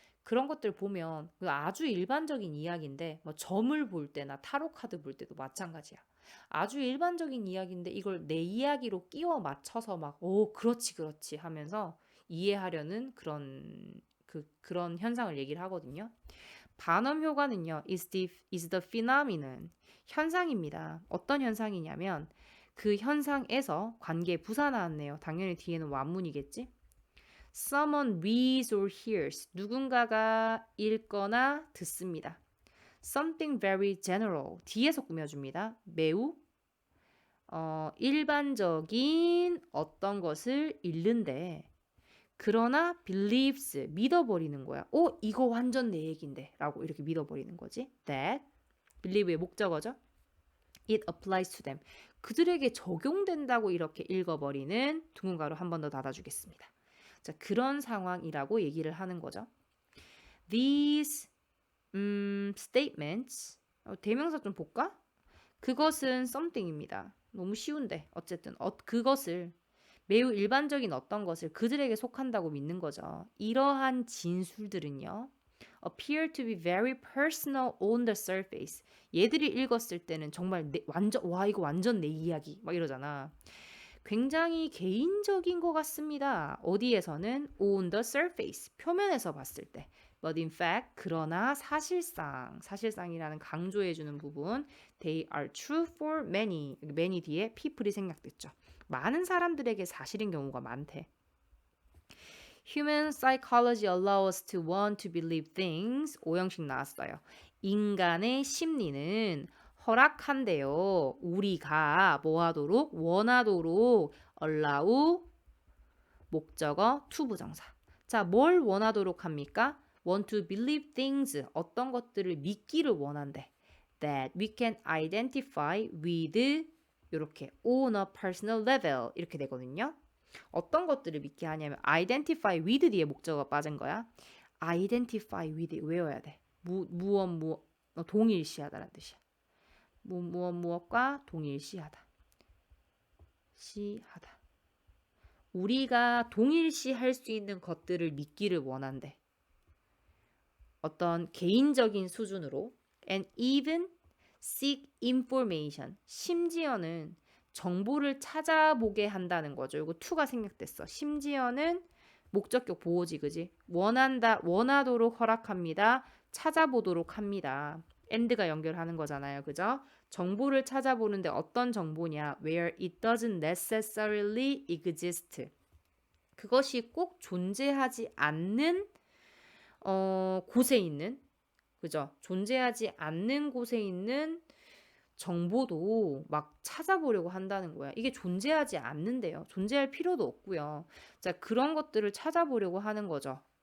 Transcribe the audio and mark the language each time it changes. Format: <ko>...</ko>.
<ko>그런 것들 보면 그 아주 일반적인 이야기인데 뭐 점을 볼 때나 타로 카드 볼 때도 마찬가지야. 아주 일반적인 이야기인데 이걸 내 이야기로 끼워 맞춰서 막 오, 그렇지, 그렇지 하면서 이해하려는 그런 현상을 얘기를 하거든요. 반음 효과는요,</ko> <en>is the phenomenon.</en> <ko>현상입니다. 어떤 현상이냐면 그 현상에서 관계 부사 나왔네요. 당연히 뒤에는 완문이겠지?</ko> <en>Someone reads or hears.</en> <ko>누군가가 읽거나 듣습니다.</ko> <en>Something very general.</en> <ko>뒤에서 꾸며줍니다. 매우 일반적인 어떤 것을 읽는데 그러나 believes 믿어버리는 거야. 이거 완전 내 얘긴데 라고 이렇게 믿어버리는 거지. That believe의 목적어죠.</ko> <en>It applies to them.</en> <ko>그들에게 적용된다고 이렇게 읽어버리는 둥근가루 한 번 더 닫아주겠습니다. 자, 그런 상황이라고 얘기를 하는 거죠.</ko> <en>These statements</en> <ko>대명사 좀 볼까? 그것은 something입니다. 너무 쉬운데 어쨌든 그것을 매우 일반적인 어떤 것을 그들에게 속한다고 믿는 거죠. 이러한 진술들은요.</ko> <en>appear to be very personal on the surface.</en> <ko>얘들이 읽었을 때는 정말 이거 완전 내 이야기 막 이러잖아. 굉장히 개인적인 것 같습니다. 어디에서는</ko> <en>on the surface,</en> <ko>표면에서 봤을 때.</ko> <en>But in fact,</en> <ko>그러나 사실상이라는 강조해주는 부분,</ko> <en>they are true for many.</en> <ko>many 뒤에 people이 생략됐죠. 많은 사람들에게 사실인 경우가 많대.</ko> <en>Human psychology allows us to want to believe things.</en> <ko>오형식 나왔어요. 인간의 심리는 허락한대요. 우리가 뭐하도록? 원하도록 allow 목적어 to 부정사. 자, 뭘 원하도록 합니까?</ko> <en>want to believe things.</en> <ko>어떤 것들을 믿기를 원한대.</ko> <en>that we can identify with 이렇게 on a personal level</en> <ko>이렇게 되거든요. 어떤 것들을 믿게 하냐면 identify with 뒤에 목적어가 빠진 거야. identify with 외워야 돼. 무엇 동일시하다라는 뜻이야. 무엇과 동일시하다. 시하다. 우리가 동일시할 수 있는 것들을 믿기를 원한대. 어떤 개인적인 수준으로</ko> <en>and even seek information.</en> <ko>심지어는 정보를 찾아보게 한다는 거죠. 이거 to가 생략됐어. 심지어는 목적격 보호지, 그지? 원하도록 허락합니다. 찾아보도록 합니다. and가 연결하는 거잖아요. 그죠? 정보를 찾아보는데 어떤 정보냐?</ko> <en>Where it doesn't necessarily exist.</en> <ko>그것이 꼭 존재하지 않는 곳에 있는, 그죠? 존재하지 않는 곳에 있는 정보도 막 찾아보려고 한다는 거야. 이게 존재하지 않는데요. 존재할 필요도 없고요. 자, 그런 것들을 찾아보려고 하는 거죠.</ko>